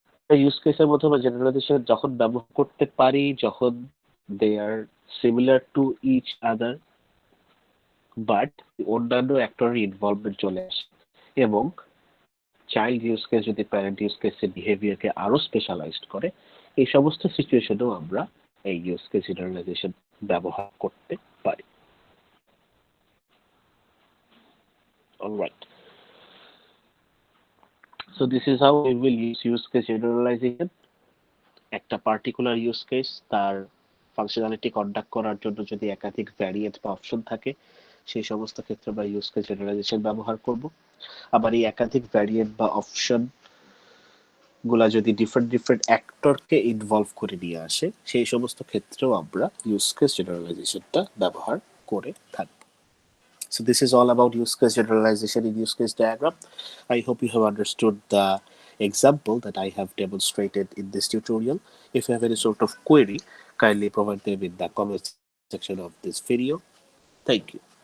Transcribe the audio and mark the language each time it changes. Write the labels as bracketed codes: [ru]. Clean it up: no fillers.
[bn] Use কেসের মধ্যে আমরা জেনারেলাইজেশন যখন ব্যবহার করতে পারি, যখন [en] they are similar to each other, [bn] but অন্যান্য অ্যাক্টরের ইনভলভমেন্ট চলে আসে। এবং চাইল্ড ইউজ কেস যদি প্যারেন্ট ইউজ কেসের বিহেভিয়ারকে আরো স্পেশালাইজড করে, এই সমস্ত সিচুয়েশনেও আমরা এই ইউজ কেস জেনারেলাইজেশন ব্যবহার করতে পারি। [en] Alright, so this is how we will use case generalization. [bn] একটা পার্টিকুলার ইউজ কেস তার ফাংশনালিটি কন্ডাক্ট করার জন্য যদি একাধিক ভ্যারিয়েন্ট বা অপশন থাকে, সেই সমস্ত ক্ষেত্রে আমরা ইউজ কেস জেনারালাইজেশন ব্যবহার করব। আবার এই একাধিক ভ্যারিয়েন্ট বা অপশন গুলা যদি ডিফারেন্ট ডিফারেন্ট অ্যাক্টরকে ইনভলভ করে নিয়ে আসে, সেই সমস্ত ক্ষেত্রেও আমরা ইউজ কেস জেনারেলাইজেশনটা ব্যবহার করে থাকবো। [en] So this is all about use case generalization in use case diagram. I hope you have understood the example that I have demonstrated in this tutorial. If you have any sort of query, kindly provide them in the comment section of this video. Thank you.